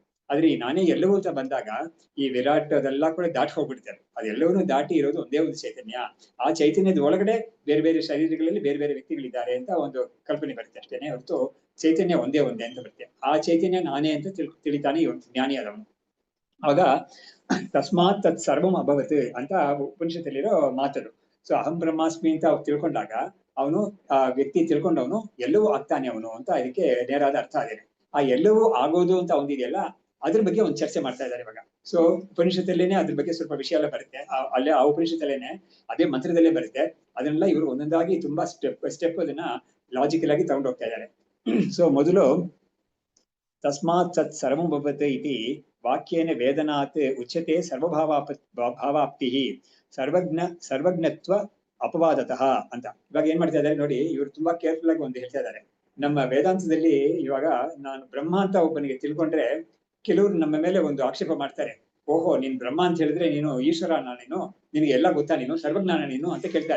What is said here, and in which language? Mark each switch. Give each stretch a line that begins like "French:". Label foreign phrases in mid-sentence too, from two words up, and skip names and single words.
Kannada: ಆದ್ರೆ ಈ ನಾನೇ ಎಲ್ಲವೂ ಅಂತ ಬಂದಾಗ ಈ ವಿರಾಟ್ ಅದೆಲ್ಲ ಕೂಡ ದಾಟಿ ಹೋಗ್ಬಿಡ್ತಾರೆ. ಅದೆಲ್ಲವನ್ನೂ ದಾಟಿ ಇರೋದು ಒಂದೇ ಒಂದು ಚೈತನ್ಯ. ಆ ಚೈತನ್ಯದ ಒಳಗಡೆ ಬೇರೆ ಬೇರೆ ಶರೀರಗಳಲ್ಲಿ ಬೇರೆ ಬೇರೆ ವ್ಯಕ್ತಿಗಳಿದ್ದಾರೆ ಅಂತ ಒಂದು ಕಲ್ಪನೆ ಬರುತ್ತೆ ಅಷ್ಟೇನೆ ಹೊರತು ಚೈತನ್ಯ ಒಂದೇ ಒಂದೇ ಅಂತ ಬರುತ್ತೆ. ಆ ಚೈತನ್ಯ ನಾನೇ ಅಂತ ತಿಳಿತಾನೆ ಇವತ್ತು ಜ್ಞಾನಿ ಆದವನು. ಆಗ
Sanskrit: ತಸ್ಮಾತ್ ತತ್ ಸರ್ವಂ ಅಭವತ್
Kannada: ಅಂತ ಉಪನಿಷತ್ತಲ್ಲಿರೋ ಮಾತದು. ಸೊ
Sanskrit: ಅಹಂ ಬ್ರಹ್ಮಾಸ್ಮಿ
Kannada: ಅಂತ ತಿಳ್ಕೊಂಡಾಗ ಅವನು ಆ ವ್ಯಕ್ತಿ ತಿಳ್ಕೊಂಡವನು ಎಲ್ಲವೂ ಆಗ್ತಾನೆ ಅವನು ಅಂತ ಇದಕ್ಕೆ ನೇರಾದ ಅರ್ಥ ಆಗಿದೆ. ಆ ಎಲ್ಲವೂ ಆಗೋದು ಅಂತ ಒಂದಿದೆಯಲ್ಲ, ಅದ್ರ ಬಗ್ಗೆ ಒಂದು ಚರ್ಚೆ ಮಾಡ್ತಾ ಇದ್ದಾರೆ ಇವಾಗ. ಸೊ ಉಪನಿಷತ್ತಲ್ಲೇನೆ ಅದ್ರ ಬಗ್ಗೆ ಸ್ವಲ್ಪ ವಿಷಯ ಎಲ್ಲ ಬರುತ್ತೆ, ಅಲ್ಲೇ ಆ ಉಪನಿಷತ್ತಲ್ಲೇನೆ ಅದೇ ಮಂತ್ರದಲ್ಲೇ ಬರುತ್ತೆ. ಅದನ್ನೆಲ್ಲ ಇವರು ಒಂದೊಂದಾಗಿ ತುಂಬಾ ಸ್ಟೆಪ್ ಅದನ್ನ ಲಾಜಿಕಲ್ ಆಗಿ ತಗೊಂಡು ಹೋಗ್ತಾ ಇದ್ದಾರೆ.
Sanskrit: ಸೊ ಮೊದಲು ತಸ್ಮಾತ್ ಸತ್ ಸರ್ವಂ ಭವತ್ ಇತಿ ವಾಕ್ಯೇನ ವೇದನಾತ್ ಉಚ್ಯತೆ ಭಾವಾಪ್ತಿ ಸರ್ವಜ್ಞತ್ವ ಅಪವಾದತಃ ಅಂತ.
Kannada: ಇವಾಗ ಏನ್ ಮಾಡ್ತಾ ಇದ್ದಾರೆ ನೋಡಿ, ಇವರು ತುಂಬಾ ಕೇರ್ಫುಲ್ ಆಗಿ ಒಂದು ಹೇಳ್ತಾ ಇದ್ದಾರೆ. ನಮ್ಮ ವೇದಾಂತದಲ್ಲಿ ಇವಾಗ ನಾನು ಬ್ರಹ್ಮ ಅಂತ ಒಬ್ಬನಿಗೆ ತಿಳ್ಕೊಂಡ್ರೆ ಕೆಲವರು ನಮ್ಮ ಮೇಲೆ ಒಂದು ಆಕ್ಷೇಪ ಮಾಡ್ತಾರೆ. ಓಹೋ, ನೀನ್ ಬ್ರಹ್ಮ ಅಂತ ಹೇಳಿದ್ರೆ ನೀನು ಈಶ್ವರ, ನೀನು ನಿನಗೆ ಎಲ್ಲ ಗೊತ್ತಾ, ನೀನು ಸರ್ವಜ್ಞಾನ ನೀನು ಅಂತ ಕೇಳ್ತಾರೆ.